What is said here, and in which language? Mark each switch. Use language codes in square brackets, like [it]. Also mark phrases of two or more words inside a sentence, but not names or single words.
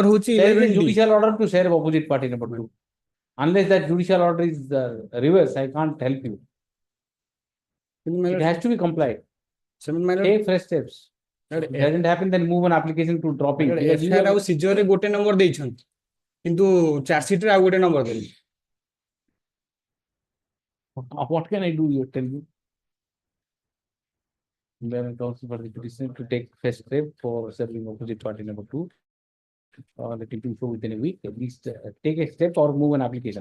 [en] there is a judicial order to serve opposite party number 2. Unless that judicial order is reverse, I can't help you. It has to be complied. Take fresh steps. It doesn't happen, then move an application to dropping. [or] Seizure gote number ଦେଇଛନ୍ତି କିନ୍ତୁ [en] charge sheet [or] ରେ ଆଉ ଗୋଟେ number ଦେଲି. [en] What can I do? You tell me. Then it also for the petitioner to take first step for serving opposite party number 2. let him do so within a week, at least take a step or move an application.